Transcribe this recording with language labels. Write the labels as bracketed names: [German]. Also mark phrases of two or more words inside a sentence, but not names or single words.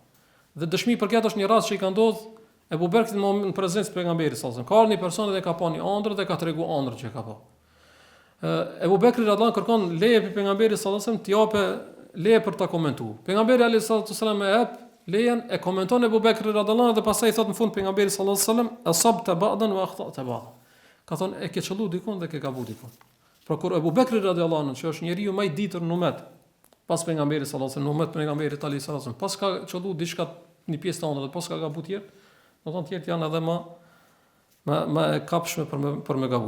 [Albanian] Dhe dëshmi për këtë është një rast që i ka ndodhur Ebu Bekrit në prezencë të pejgamberit [Arabic] صلى الله عليه وسلم. [Albanian] Ka një person dhe ka pa një ëndër dhe ka treguar ëndrën që ka pa. Ebu Bekri radhiyallahu kërkon leje për pejgamberit [Arabic] صلى الله عليه وسلم [Albanian] t'i japë leje për ta komentuar. Pejgamberi [Arabic] عليه وسلم [Albanian] e jep lejen, e komenton Ebu Bekri radhiyallahu dhe pastaj thot në fund pejgamberi [Arabic] صلى الله عليه وسلم أصبت بعضا وأخطأت بعضا. [Albanian] Ka thonë e ke çellu dikun dhe ke gabu dikun. Por kur Ebu Bekri radhiyallahu që është njeriu më i ditur në umet pas pejgamberit [Arabic] صلى الله عليه وسلم, [Albanian] në umet pejgamberit [Arabic] عليه وسلم, [Albanian] pas ka çellu diçka një pjesë të ëndrrave, pas ka gabu tjetër, do të thonë tjetër janë edhe më e kapshme për me gabu.